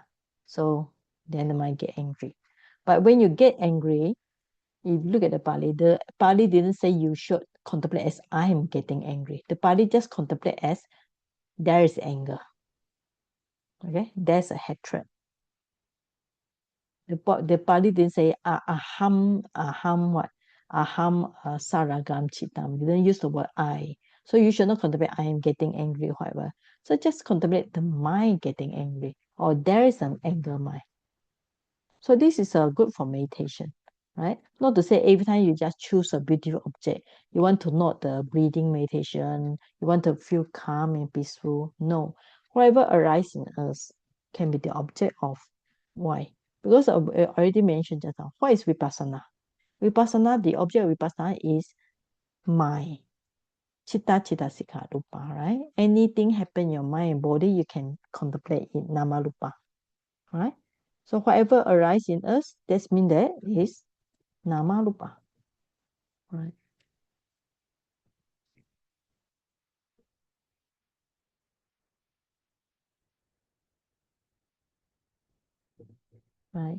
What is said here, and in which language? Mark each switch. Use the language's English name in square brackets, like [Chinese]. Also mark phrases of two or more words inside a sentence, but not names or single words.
[English] So then the mind get angry. But when you get angry, if you look at the Pali didn't say you should contemplate as I am getting angry. The Pali just contemplate as there is anger. Okay, there's a hatred. The Pali didn't say aham what? [Pali] Aham saragam chitam. [English] Didn't use the word I. So you should not contemplate I am getting angry or whatever. So just contemplate the mind getting angry or there is an anger mind. So this is good for meditation, right? Not to say every time you just choose a beautiful object. You want to note the breathing meditation. You want to feel calm and peaceful. No. Whatever arises in us can be the object of. Why? Because I already mentioned just now. What is vipassana? Vipassana, the object of vipassana is mind. [Pali] Chitta, sikha, rupa, [English] right? Anything happen in your mind and body, you can contemplate it, [Pali] nama rupa, [English] right? So whatever arises in us, that means that is [Pali] nama rupa, [English] right? Right.